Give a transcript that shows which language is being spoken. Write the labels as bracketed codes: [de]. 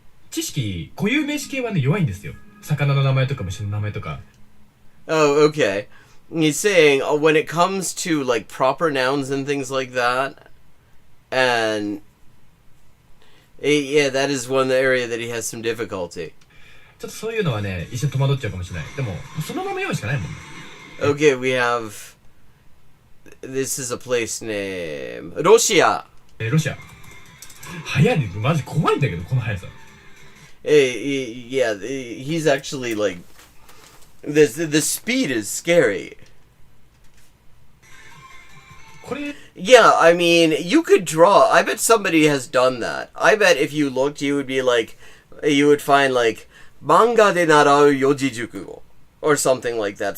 [ja] 知識固有名詞系はね弱いんですよ。魚の名前とか虫の名前とか。 [en] Oh, okay. He's saying when it comes to like proper nouns and things like that, and yeah, that is one area that he has some difficulty. [ja] ちょっとそういうのはね一瞬戸惑っちゃうかもしれない。でもそのまま読むしかないもんね。 [en] Okay, we have. This is a place name. Russia. [ja] ロシア。早いね。マジ怖いんだけどこの速さ。 [en] Yeah, he's actually like the speed is scary. [ja] これ [en] Yeah, I mean, you could draw. I bet somebody has done that. I bet if you looked, you would be like, you would find like [ja] manga de narau yojijuku [en] or something like that.